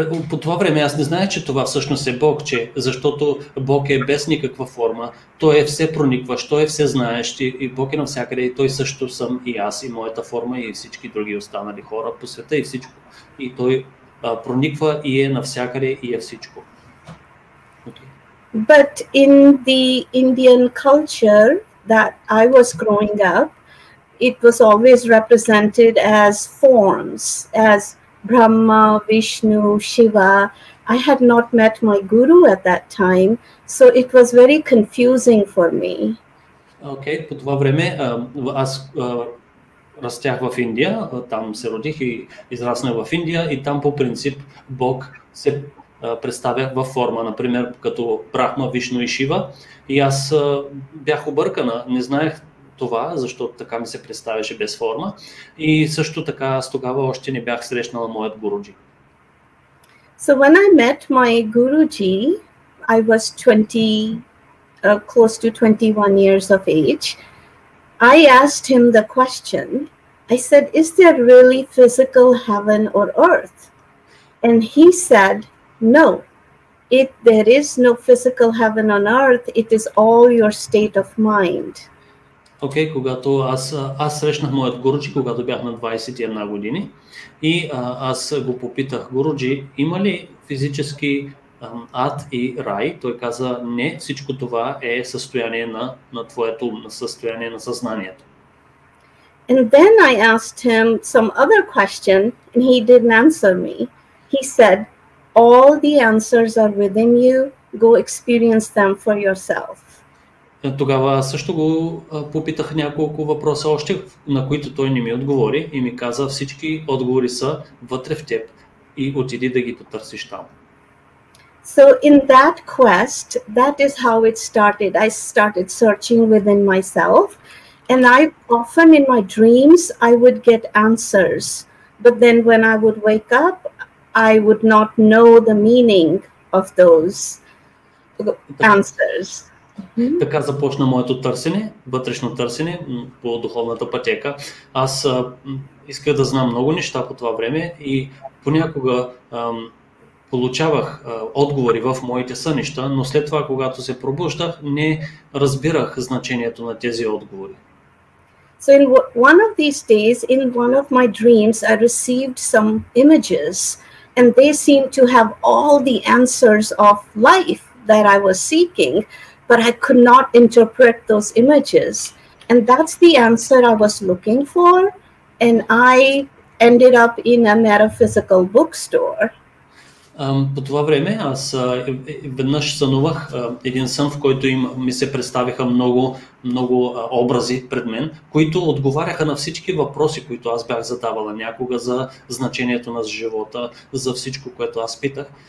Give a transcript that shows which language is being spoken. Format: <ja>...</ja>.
<bg>По това време аз не знаех, че това всъщност е Бог, защото Бог е без никаква форма, Той е все проникващ, Той е все знаещ и Бог е навсякъде и Той също съм и аз и моята форма и всички други останали хора по света и всичко. И Той прониква и е навсякъде и е всичко.</bg> <en>Okay. But in the Indian culture that I was growing up, it was always represented as forms, as Brahma, Vishnu, Shiva. I had not met my guru at that time, so it was very confusing for me.</en> <bg>Okay, по това време аз растях в Индия, там се родих и израснах в Индия и там по принцип Бог се представя във форма, например като Брахма, Вишну и Шива. И аз бях объркана, не знаех това, защото така ми се представяше без форма. И също така аз тогава още не бях срещнала моят Гуруджи.</bg> <en>So when I met my Guruji, I was 20, close to 21 years of age. I asked him the question. I said, is there really physical heaven or earth? And he said, no. There is no physical heaven on earth. It is all your state of mind.</en> <bg>Окей, когато аз срещнах моят Гуруджи, когато бях на 21 години и аз го попитах: Гуруджи, има ли физически ад и рай? Той каза: не, всичко това е състояние на твоето ум, на състояние на съзнанието.</bg> <en>And then I asked him some other question and he didn't answer me. He said, all the answers are within you. Go experience them for yourself.</en> <bg>Тогава също го попитах няколко въпроса още, на които той не ми отговори и ми каза: всички отговори са вътре в теб и отиди да ги потърсиш там.</bg> <en>So in that quest, that is how it started. I started searching within myself, and I often in my dreams I would get answers, but then when I would wake up, I would not know the meaning of those answers.</en> <bg>Така започна моето търсене, вътрешно търсене по духовната пътека. Аз исках да знам много неща по това време и понякога получавах отговори в моите сънища, но след това, когато се пробуждах, не разбирах значението на тези отговори.</bg> <en>So in one of these days, in one of my dreams, I received some images, and they seemed to have all the answers of life that I was seeking, but I could not interpret those images. And that's the answer I was looking for, and I ended up in a metaphysical bookstore.</en> <bg>По това време аз веднъж сънувах един сън, в който ми се представиха много образи пред мен, които отговаряха на всички въпроси, които аз бях задавала някога за значението на живота, за всичко, което аз питах.</bg>